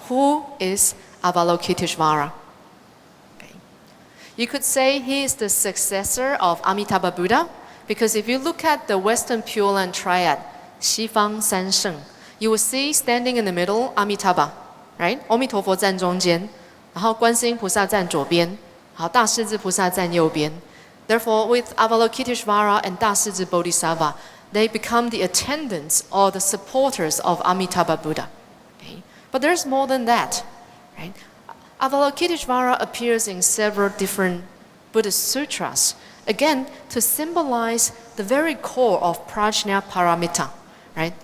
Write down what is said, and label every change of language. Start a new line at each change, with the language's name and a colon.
English: Who is Avalokiteshvara? You could say he is the successor of Amitabha Buddha, because if you look at the Western Pure Land Triad, 西方三圣, you will see standing in the middle Amitabha, right?
Chinese: 阿弥陀佛站中间, 然后观世音菩萨站左边, 好，大势至菩萨站右边.
English: Therefore, with Avalokiteshvara and 大势至 Bodhisattva, they become the attendants or the supporters of Amitabha Buddha. Okay? But there's more than that, right? Avalokiteshvara appears in several different Buddhist sutras, again, to symbolize the very core of prajna paramita, right?